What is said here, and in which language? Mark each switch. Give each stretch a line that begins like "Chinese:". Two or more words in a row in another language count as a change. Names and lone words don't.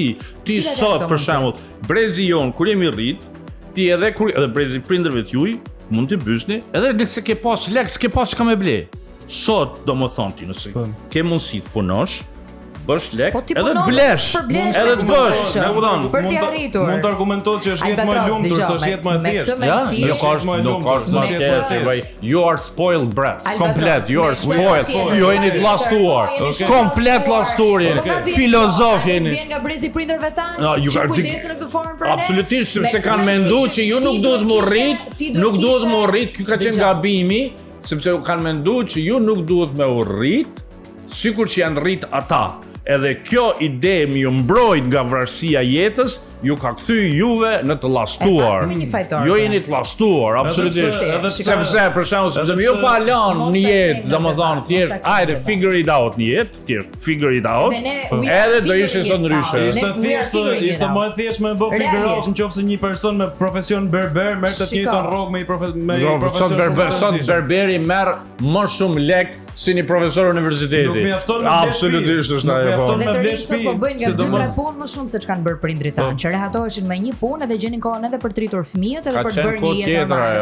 Albanian: Ti sot për shembull, brezi jon kur jemi rrit, ti edhe brezi prindërve të juaj mund të bysni, edhe nëse ke pas lek, s'ke pas çka me ble. Sot domethënë ti nëse ke mundësi të punosh, bësh lek, edhe të blesh, edhe të bësh, e kupton? Për të arritur. Mund të argumentohet që është jetë më e lumtur se është jetë më e thjeshtë. Nuk është më e thjeshtë.
English: You are spoiled brats.
Albanian: Komplet,
English: you are spoiled.
Albanian: You jeni të llastuar. Komplet llastuar jeni. Filozof jeni. Vjen nga brezi prindërve tanë. Ju kujdesin në këtë formë për ne. Absolutisht, sepse kanë menduar që ju nuk duhet të urrit. Ky ka qenë gabimi, sepse kanë menduar që ju nuk duhet me urrit, sikur që janë rrit ata. Edhe kjo ide mi ju mbrojt nga varësia jetës, ju ka kthy juve në të llastuar. Jo jeni të llastuar, absolutisht. Sepse për shembull, sepse ju pa lënë në jetë, domethënë thjesht, hajde
English: figure it out
Albanian: në jetë, thjesht
English: figure it out.
Albanian: Edhe do ishte sot ndryshe. Ishte më thjesht me bë
English: figure out
Albanian: nëse një person me profesion berber merr të njëjtën rrogë me një profesion. Sot berberi merr më shumë lek si një profesor universiteti. Absolutisht është ajo. Dhe të rinjtë po bëjnë nga 2-3 punë më shumë se ç'kan bërë prindrit tanë, që rehatoheshin me një punë edhe gjenin kohën edhe për të rritur fëmijët edhe për të bërë një jetë normale.